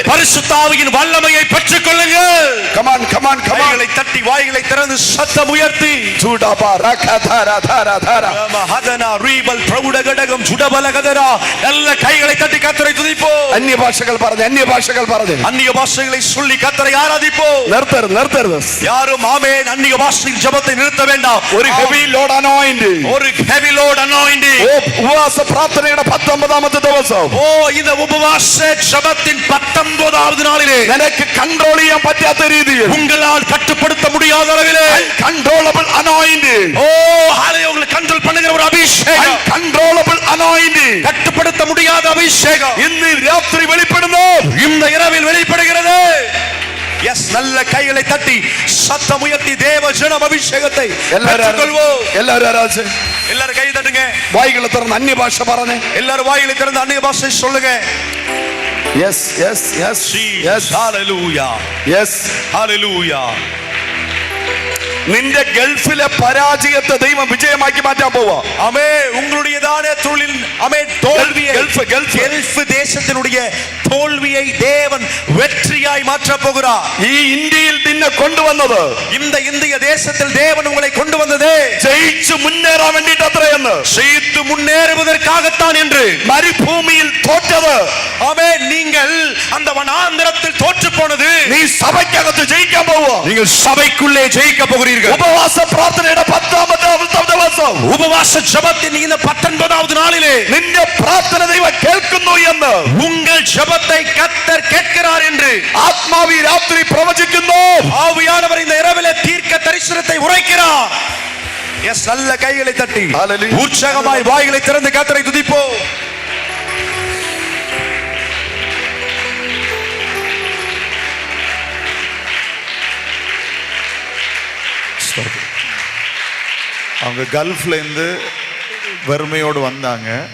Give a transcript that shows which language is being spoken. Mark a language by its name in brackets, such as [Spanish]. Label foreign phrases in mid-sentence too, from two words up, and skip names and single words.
[Tamil] பரிசுத்த ஆவியின் வல்லமையை பெற்றுக் கொள்ளுங்கள். [English] come on [Tamil] கைகளை தட்டி வாய்களை திறந்து சத்தம் உயர்த்தி ചൂടാപാ രഖധര ധര ധര ஹதனா ரீபல் பிரௌட கடகம் சுடபல கதரா நல்ல கைகளை தட்டி கர்த்தரை துதிப்போம். [Malayalam] അന്യഭാഷകൾ പറഞ്ഞു, അന്യഭാഷകൾ പറഞ്ഞു. [Tamil] அந்நிய பாஷைகளை சொல்லி கர்த்தரை ஆராதிப்போம். [Malayalam] നിർത്തരുത്. [Tamil] யாரும் ஆமென் அந்நிய பாஷையின் ஜெபத்தை நிறுத்த வேண்டாம். [Malayalam] ഒരു [English] heavy load anointing, [Tamil] ஒரு [English] heavy load anointing. [Malayalam] ഉപവാസ പ്രാർത്ഥനയുടെ 19ാമത്തെ ദിവസം, [Tamil] ஓ இந்த உபவாச ஜெபத்தின் 19வது நாளிலே [Malayalam] നിനക്ക് കൺട്രോൾ ചെയ്യാൻ പറ്റാത്ത രീതിയിൽ, [Tamil] உங்களால் கட்டுப்படுத்த முடியாத அளவிலே [English] uncontrollable anointing, [Tamil] ஓ ஹalleluya உங்களை கண்ட்ரோல் பண்ணுகிற ஒரு அபிஷேகம், [English] uncontrollable anointing [Tamil] கட்டுப்படுத்த முடியாத அபிஷேகம் [Malayalam] ഇന്ന് രാത്രി വെളിപ്പെടുന്നു. [Tamil] இந்த இரவில் வெளிப்படுகிறது. எஸ் நல்ல கைகளை தட்டி சத்தம் உயர்த்தி தேவ ஜனம் அபிஷேகத்தை பெற்றுக்கொள்வோம். [Malayalam] എല്ലാവരും ആരാധിച്ച് [Tamil] எல்லாரும் கை தட்டுங்க. [Malayalam] വായികളെ തുറന്ന് അന്യഭാഷ പറഞ്ഞേ. [Tamil] எல்லாரும் வாயிலை திறந்து அந்நிய பாஷை சொல்லுங்க. [English] yes yes yes yes [Tamil] ஹalleluya [Malayalam] യെസ്. [Tamil] ஹalleluya. [Malayalam] നിന്റെ ഗൾഫിലെ പരാജയത്തെ ദൈവം വിജയമാക്കി മാറ്റാൻ പോവാ. [Tamil] ஆமே உங்களுடையதான தொழில் ஆமே தோல்வியை கல்ஃப் தேசத்தினுடைய தோல்வியை தேவன் வெற்றியாய் மாற்ற போகிறார். [Malayalam] ഈ ഇന്ത്യയിൽ നിന്നെ കൊണ്ടുവന്നത്, [Tamil] இந்த இந்திய தேசத்தில் தேவன் உங்களை கொண்டு வந்தது [Malayalam] ജയിച്ചു മുന്നേറാൻ വേണ്ടിട്ട് അത്രയെന്ന്, [Tamil] ஜெயித்து முன்னேறுவதற்காகத்தான் என்று. [Malayalam] മരുഭൂമിയിൽ തോറ്റത്, [Tamil] ஆமே நீங்கள் அந்த வனாந்தரத்தில் தோற்று போனது [Malayalam] നീ സഭയ്ക്കകത്ത് ജയിക്കാൻ പോവാ. [Tamil] நீங்கள் சபைக்குள்ளே ஜெயிக்க போகிறீர்கள். [Malayalam] ഉപവാസ പ്രാർത്ഥനയുടെ 10ാമത്തെ ദിവസം, [Tamil] உபவாச ஜெபத்தின் இந்த 19வது நாளிலே [Malayalam] നിന്റെ പ്രാർത്ഥന ദൈവം കേൾക്കുന്നു എന്ന്, [Tamil] உங்கள் ஜெபத்தை கர்த்தர் கேட்கிறார் என்று [Malayalam] ആത്മാവി രാത്രി പ്രവചിക്കുന്നു. [Tamil] ஆவியானவர் இந்த இரவிலே தீர்க்க தரிசனத்தை உரைக்கிறார். எஸ் நல்ல கைகளை தட்டி ஹalleluya. உற்சாகமாய் வாய்களை திறந்து கர்த்தரை துதிப்போம். அவங்க கல்ஃப்ல இருந்து வறுமையோடு வந்தாங்க.